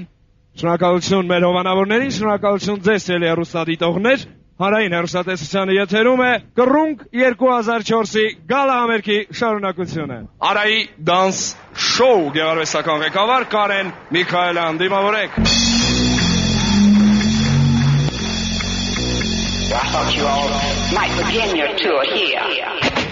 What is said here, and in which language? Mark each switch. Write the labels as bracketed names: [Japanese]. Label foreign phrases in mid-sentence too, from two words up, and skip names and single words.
[Armenian] Շնորհակալություն մեր հովանավորներին, շնորհակալություն ձեզ ելի հեռուստադիտողներ։ Հանրային հեռուստատեսության եթերում է Կրունկ 2004-ի գալա համերգի շարունակությունը։ Արայի դանս շոու գեղարվեստական ղեկավար Կարեն Միքայելյան, դիմավորեք։ [English] I thought you all might begin your tour here.